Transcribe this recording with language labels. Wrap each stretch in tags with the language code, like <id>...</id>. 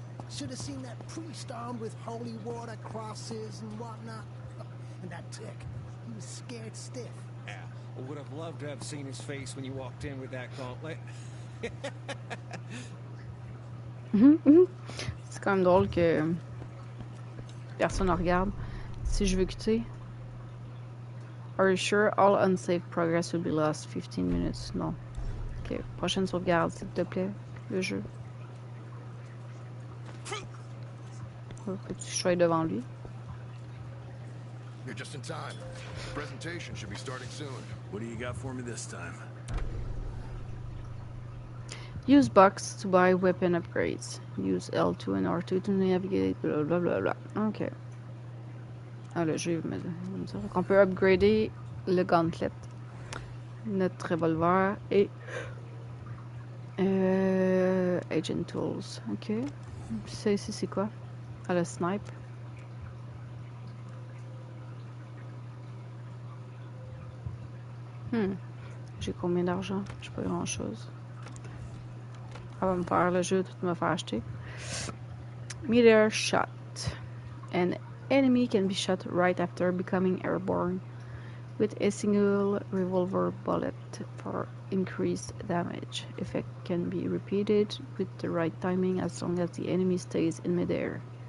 <en>Should have seen that priest armed with holy water crosses and whatnot. And that tick, he was scared stiff. Yeah, I would have loved to have seen his face when you walked in with that gauntlet.</en> <fr>C'est quand même drôle que personne ne regarde. Si je veux quitter.</fr> <en>Are you sure all unsafe progress will be lost 15 minutes?</en> <fr>Non. Ok, prochaine sauvegarde, s'il te plaît, le jeu. Faut que tu sois devant lui.</fr> <en>You're just in time. The presentation should be starting soon. What do you got for me this time? Use box to buy weapon upgrades. Use L2 and R2 to navigate, blah blah blah blah. Ok.</en> <fr>Ah, le jeu va me dire qu'on peut upgrader le gauntlet, notre revolver et Agent Tools, ok. Ça ici, c'est quoi? Ah, le snipe. J'ai combien d'argent? J'ai pas grand chose. Ça va me faire le jeu, tout me faire acheter.</fr> <en>Meteor shot. An enemy can be shot right after becoming airborne with a single revolver bullet for increased damage. Effect can be repeated with the right timing as long as the enemy stays in midair.</en>